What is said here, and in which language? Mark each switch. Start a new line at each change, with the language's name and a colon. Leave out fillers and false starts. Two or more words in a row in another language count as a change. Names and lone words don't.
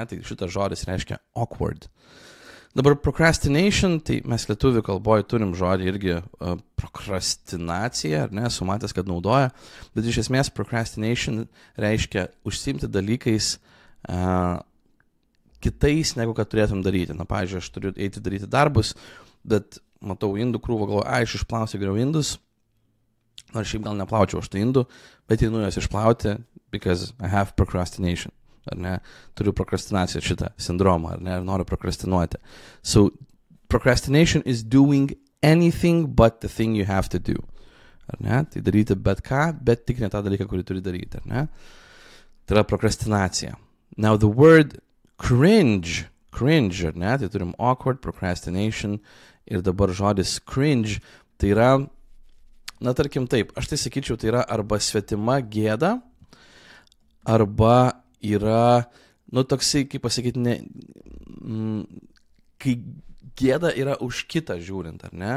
Lithuanian: Tai šitas žodis reiškia awkward. Dabar procrastination, tai mes lietuvių kalboje turim žodį irgi prokrastinacija, ar ne, sumatęs, kad naudoja, bet iš esmės procrastination reiškia užsiimti dalykais kitais, negu kad turėtum daryti. Na, pavyzdžiui, aš turiu eiti daryti darbus, bet matau indų krūvą, galvoju, aš išplausiu geriau indus, nors šiaip gal neplaučiau aš tų indų, bet einu juos išplauti,
English: because I have procrastination.
Lithuanian: Ar ne, turiu prokrastinaciją šitą sindromą, ar ne, ar noriu prokrastinuoti.
English: So, procrastination is doing anything but the thing you have to do.
Lithuanian: Ar ne, tai daryti bet ką, bet tik ne tą dalyką, kurį turi daryti, ar ne. Tai yra prokrastinacija.
English: Now, the word cringe,
Lithuanian: ar ne, tai turim awkward, procrastination ir dabar žodis cringe, tai yra, tarkim taip, aš tai sakyčiau, tai yra arba svetima gėda, arba yra, toksai, kaip pasakyti, kai gėda yra už kitą žiūrint, ar ne?